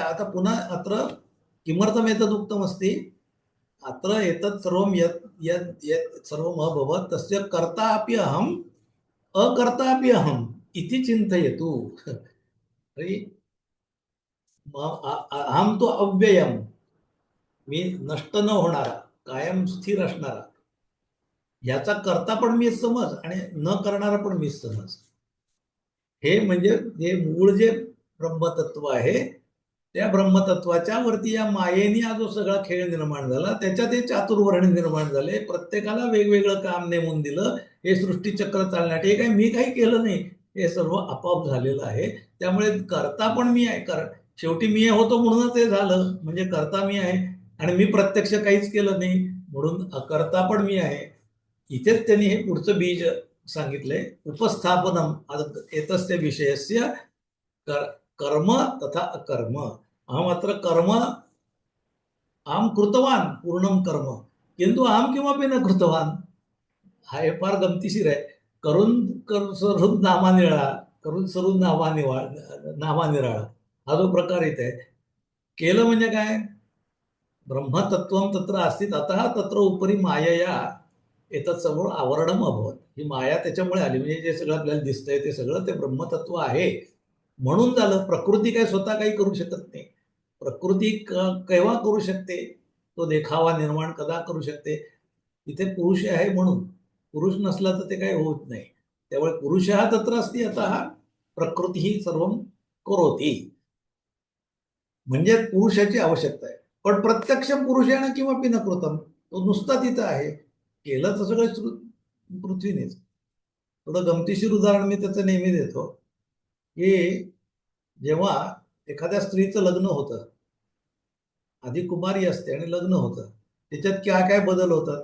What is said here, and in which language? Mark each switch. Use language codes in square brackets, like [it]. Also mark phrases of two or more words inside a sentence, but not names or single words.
[sa] आता पुनः अत्र किमर्थम् एतदुक्तमस्ति? अत्र एतत् सर्वं यत् यत् यत् सर्वम् अभवत् तस्य कर्ता अपि अहम्, अकर्ता अपि अहम् इति चिन्तयतु। तर्हि अहं तु अव्ययम्, [mr] मी नष्ट न होणारा, कायम स्थिर असणारा, याचा करता पण मीच समज आणि न करणारा पण मीच समज। हे म्हणजे जे मूळ जे ब्रह्मतत्व आहे त्या ब्रह्मतत्वाच्या वरती या मायेने हा जो सगळा खेळ निर्माण झाला, त्याच्यात हे चातुर्वर्ण निर्माण झाले। प्रत्येकाला वेगवेगळं काम नेमून दिलं, हे सृष्टीचक्र चालण्यासाठी। हे काही मी काही केलं नाही, हे सर्व आपोआप झालेलं आहे। त्यामुळे करता पण मी आहे, शेवटी मी होतो म्हणूनच हे झालं, म्हणजे करता मी आहे। आणि मी प्रत्यक्ष काहीच केलं नाही म्हणून अकर्ता पण मी आहे। इथेच त्यांनी हे पुढचं बीज सांगितलंय, [sa] उपस्थापनम एतस्य विषयस्य कर्म तथा अकर्म। अहम अत्र कर्म अहम कृतवान पूर्णम कर्म, किंतु अहम किमपि न कृतवान। [mr] हा हे फार गमतीशीर आहे। करून सरून नामानिराळा, करून सरून नामानिराळा, हा जो प्रकार इथे आहे। केलं म्हणजे काय? [sa] ब्रह्मतत्वं तत्र अस्ति अतः तत्र उपरी मायया एतत् सर्व आवरणम अभवत। [mr] ही माया त्याच्यामुळे आली, म्हणजे जे सगळं आपल्याला दिसतंय ते सगळं ते ब्रह्मतत्व आहे म्हणून झालं। प्रकृती काय स्वतः काही करू शकत नाही। प्रकृती केव्हा करू शकते? तो देखावा निर्माण कदा करू शकते? इथे पुरुष आहे म्हणून। पुरुष नसला तर ते काही होत नाही। [sa] त्यामुळे पुरुषः तत्र अस्ति अतः प्रकृती सर्वं करोति, [mr] म्हणजे पुरुषाची आवश्यकता आहे। पण प्रत्यक्ष पुरुषाने किंवा [sa] न कृतम, [mr] तो नुसता तिथं आहे। केलं तर सगळं पृथ्वीनेच। थोडं गमतीशीर उदाहरण मी त्याचं नेहमी देतो, की जेव्हा एखाद्या स्त्रीचं लग्न होतं, आधी कुमारी असते आणि लग्न होतं, त्याच्यात काय काय बदल होतात?